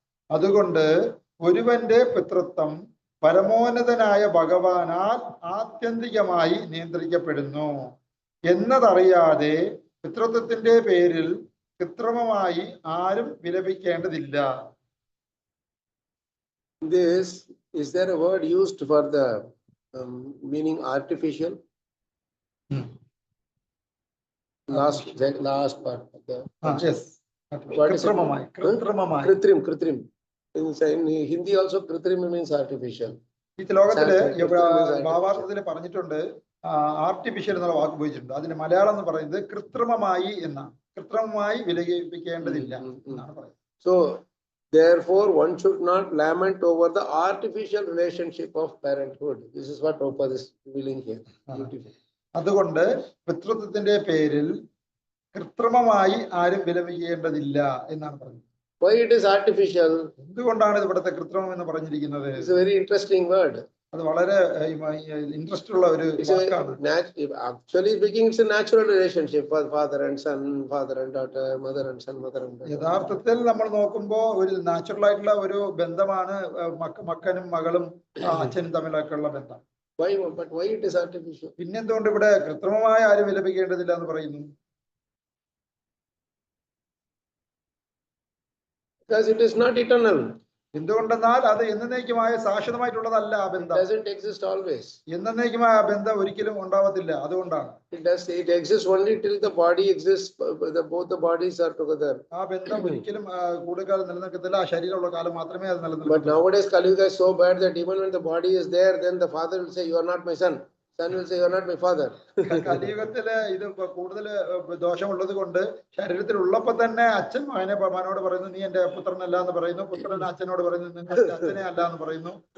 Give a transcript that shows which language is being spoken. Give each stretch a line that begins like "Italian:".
Malayalam: അതുകൊണ്ട് ഒരുവന്റെ പിതൃത്വം പരമോന്നതനായ ഭഗവാനാൽ ആത്യന്തികമായി നിയന്ത്രിക്കപ്പെടുന്നു എന്നതറിയാതെ പിതൃത്വത്തിന്റെ പേരിൽ കൃത്രിമമായി ആരും വിലപിക്കേണ്ടതില്ല.
English: Is there a word used for the meaning artificial? Last part of the. Yes. What is it?
Malayalam: കൃത്രിമമായി.
Hindi: Kritrim.
English: In Hindi also kritrim means artificial.
Malayalam: ഈ ശ്ലോകത്തില് ഭാവാർത്ഥത്തില് പറഞ്ഞിട്ടുണ്ട് ആർട്ടിഫിഷ്യൽ എന്നുള്ള വാക്ക് ഉപയോഗിച്ചിട്ടുണ്ട്. അതിന് മലയാളം എന്ന് പറയുന്നത് കൃത്രിമമായി എന്നാണ്. കൃത്രിമമായി വിലപിക്കേണ്ടതില്ല എന്നാണ് പറയുന്നത്.
English: So therefore one should not lament over the artificial relationship of parenthood. This is what Prabhupada is revealing here.
Malayalam: അതുകൊണ്ട് പിതൃത്വത്തിന്റെ പേരിൽ കൃത്രിമമായി ആരും വിലപിക്കേണ്ടതില്ല എന്നാണ് പറഞ്ഞത്.
English: Why it is artificial?
Malayalam: എന്തുകൊണ്ടാണ് ഇവിടുത്തെ കൃത്രിമം എന്ന് പറഞ്ഞിരിക്കുന്നത്?
English: It's a very interesting word.
Malayalam: അത് വളരെ ഇൻട്രസ്റ്റ് ഉള്ള ഒരു വാക്കാണ്.
English: Actually speaking, it's a natural relationship for father and son, father and daughter, mother and son, mother and daughter.
Malayalam: യഥാർത്ഥത്തിൽ നമ്മൾ നോക്കുമ്പോൾ ഒരു നാച്ചുറൽ ആയിട്ടുള്ള ഒരു ബന്ധമാണ് മക്കനും മകളും അച്ഛനും തമ്മിലൊക്കെയുള്ള ബന്ധം.
English: But why it is artificial?
Malayalam: പിന്നെന്തുകൊണ്ട് ഇവിടെ കൃത്രിമമായ ആരും വിലപിക്കേണ്ടതില്ല എന്ന് പറയുന്നു?
English: Because it is not eternal.
Malayalam: എന്തുകൊണ്ടെന്നാൽ അത് എന്നേക്കുമായ ശാശ്വതമായിട്ടുള്ളതല്ല ആ ബന്ധം.
English: It doesn't exist always.
Malayalam: എന്നേക്കുമായ ആ ബന്ധം ഒരിക്കലും ഉണ്ടാവത്തില്ല. അതുകൊണ്ടാണ്
English: it exists only till the body exists. Both the bodies are together.
Malayalam: ആ ബന്ധം ഒരിക്കലും കൂടുതൽ നിലനിൽക്കത്തില്ല. ആ ശരീരമുള്ള കാലം മാത്രമേ അത് നിലനിൽക്കൂ.
English: But nowadays Kali Yuga is so bad that even when the body is there, then the father will say, "You are not my son." Son will say, "You are not my father."
Malayalam: കലിയുഗത്തില് ഇത് കൂടുതൽ ദോഷമുള്ളത് കൊണ്ട് ശരീരത്തിൽ ഉള്ളപ്പോ തന്നെ അച്ഛൻ മകനോട് പറയുന്നു, നീ എന്റെ പുത്രനല്ല എന്ന് പറയുന്നു. പുത്രൻ അച്ഛനോട് പറയുന്നു, നിങ്ങൾ അച്ഛനെ അല്ല എന്ന് പറയുന്നു.